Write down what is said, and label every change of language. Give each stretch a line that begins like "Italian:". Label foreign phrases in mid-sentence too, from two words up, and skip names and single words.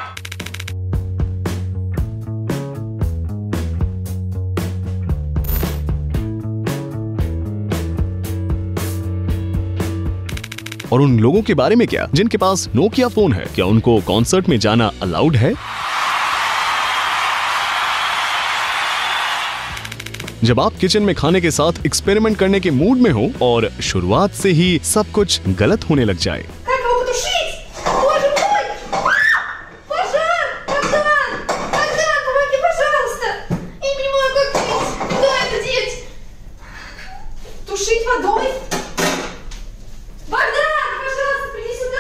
Hindi: और उन लोगों के बारे में क्या जिनके पास नोकिया फोन है, क्या उनको कॉन्सर्ट में जाना अलाउड है? जब आप किचन में खाने के साथ एक्सपेरिमेंट करने के मूड में हो और शुरुआत से ही सब कुछ गलत होने लग जाए।
Russian: Как его потушить? Боже мой! Пожар! Богдан! Богдан, помоги, пожалуйста! Я не могу как деть. Куда это деть? Тушить водой? Богдан, пожалуйста, приди сюда.